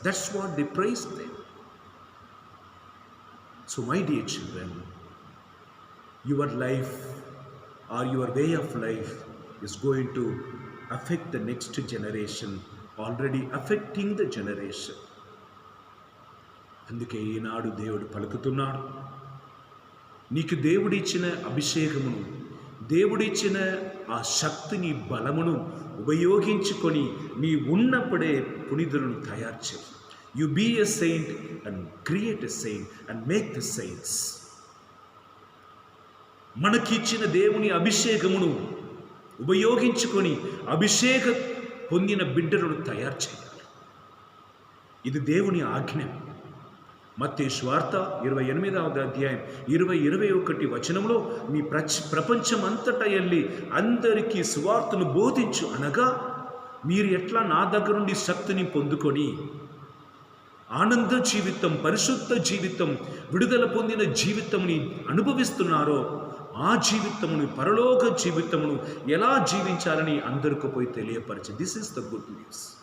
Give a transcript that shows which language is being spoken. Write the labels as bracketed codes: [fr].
[en] That's what they praised them. So my dear children, your life or your way of life is going to affect the next generation, already affecting the generation. [te] అందుకే ఈనాడు దేవుడు పలుకుతున్నాడు, నీకు దేవుడిచ్చిన అభిషేకమును, దేవుడిచ్చిన ఆ శక్తిని, బలమును ఉపయోగించుకొని నీ ఉన్నప్పుడే పునీతులను తయారు చేయి. [en] You be a saint and create a saint and make the saints. [te] మనకిచ్చిన దేవుని అభిషేకమును ఉపయోగించుకొని అభిషేకం పొందిన బిడ్డలను తయారు చేయాలి. ఇది దేవుని ఆజ్ఞ. మత్తయి సువార్త 28వ అధ్యాయం 20-21 వచనంలో మీ ప్రపంచం అంతటా వెళ్ళి అందరికీ సువార్తను బోధించు అనగా మీరు ఎట్లా నా దగ్గర నుండి శక్తిని పొందుకొని ఆనంద జీవితం, పరిశుద్ధ జీవితం, విడుదల పొందిన జీవితంని అనుభవిస్తున్నారో ఆ జీవితమును, పరలోక జీవితమును ఎలా జీవించాలని అందరికీ పోయి తెలియపరిచి, [en] This is the good news.